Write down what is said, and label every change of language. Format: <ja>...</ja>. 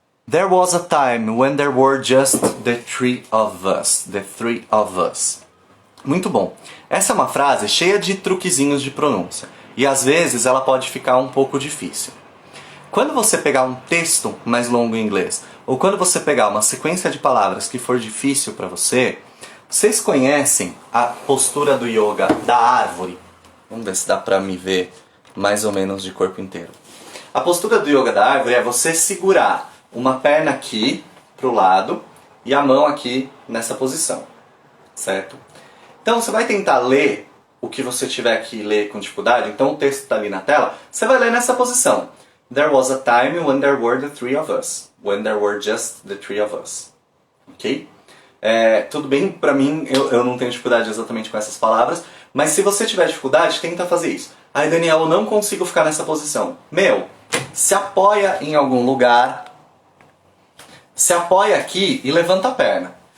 <en>There was a time when there were just the three of us. The three of us.</en> <pt>Muito bom. Essa é uma frase cheia de truquezinhos de pronúncia. E às vezes ela pode ficar um pouco difícil. Quando você pegar um texto mais longo em inglês, ou quando você pegar uma sequência de palavras que for difícil para você, vocês conhecem a postura do yoga da árvore? Vamos ver se dá para me ver mais ou menos de corpo inteiro. A postura do yoga da árvore é você segurar uma perna aqui pro lado e a mão aqui nessa posição, certo? Então você vai tentar ler o que você tiver que ler com dificuldade, então o texto está ali na tela, você vai ler nessa posição.</pt> <en>There was a time when there were the three of us. When there were just the three of us. Ok?</en> <pt>Tudo bem, pra mim, eu não tenho dificuldade exatamente com essas palavras, mas se você tiver dificuldade, tenta fazer isso. Aí, Daniel, eu não consigo ficar nessa posição. Se apoia em algum lugar, se apoia aqui e levanta a perna.</pt>